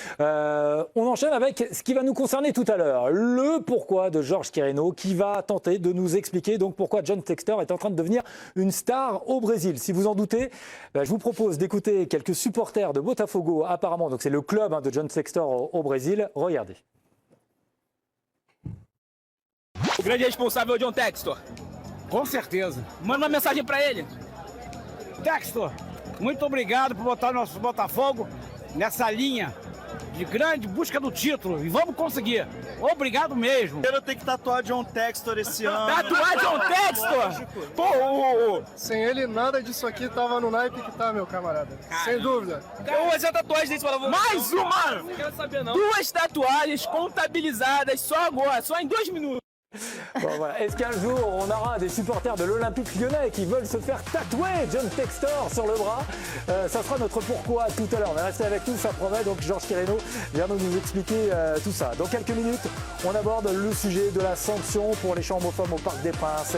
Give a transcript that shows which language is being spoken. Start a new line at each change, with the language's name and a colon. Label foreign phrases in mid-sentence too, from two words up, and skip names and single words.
French: On enchaîne avec ce qui va nous concerner tout à l'heure. Le pourquoi de Georges Quireno, qui va tenter de nous expliquer donc pourquoi John Textor est en train de devenir une star au Brésil. Si vous en doutez, je vous propose d'écouter quelques supporters de Botafogo, apparemment. Donc c'est le club de John Textor au Brésil. Regardez.
Portuguese: O grande responsável é o John Textor. Com certeza. Manda uma mensagem para ele. Textor, muito obrigado por botar nosso Botafogo nessa linha de grande busca do título. E vamos conseguir. Obrigado mesmo. Eu tenho que tatuar John Textor esse ano. Tatuar John Textor? Pô, sem ele nada disso aqui tava no naipe que tá, meu camarada. Caramba. Sem dúvida. Eu vou fazer a tatuagem desse para você. Mais uma! Não quero saber não. 2 tatuagens contabilizadas só agora, só em 2 minutos.
French: Bon, voilà. Est-ce qu'un jour on aura des supporters de l'Olympique Lyonnais qui veulent se faire tatouer John Textor sur le bras? Ça sera notre pourquoi tout à l'heure. Mais restez avec nous, ça promet. Donc Georges Quireno vient nous expliquer tout ça. Dans quelques minutes, on aborde le sujet de la sanction pour les chants homophones au Parc des Princes.